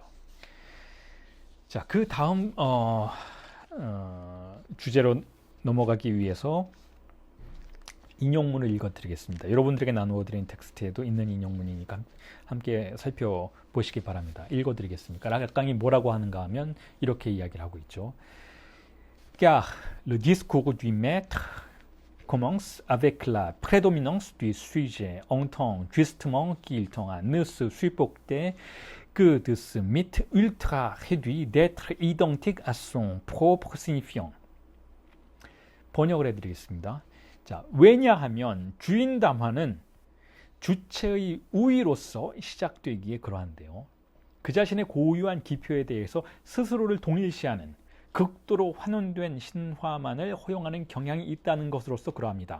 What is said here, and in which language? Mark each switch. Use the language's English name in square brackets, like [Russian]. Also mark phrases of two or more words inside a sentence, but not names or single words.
[Korean] 자, 그 다음 주제로 넘어가기 위해서 인용문을 읽어드리겠습니다. 여러분들에게 나누어드린 텍스트에도 있는 인용문이니까 함께 살펴보시기 바랍니다. 읽어드리겠습니다. 락강이 뭐라고 하는가 하면 이렇게 이야기를 하고 있죠. [French] Car le discours du maître commence avec la prédominance du sujet en tant justement qu'il tend à ne se supporter que de ce mythe ultra réduit d'être identique à son propre signifiant. [Korean] 번역을 해드리겠습니다. 자, 왜냐하면 주인 담화는 주체의 우위로서 시작되기에 그러한데요. 그 자신의 고유한 기표에 대해서 스스로를 동일시하는 극도로 환원된 신화만을 허용하는 경향이 있다는 것으로서 그러합니다.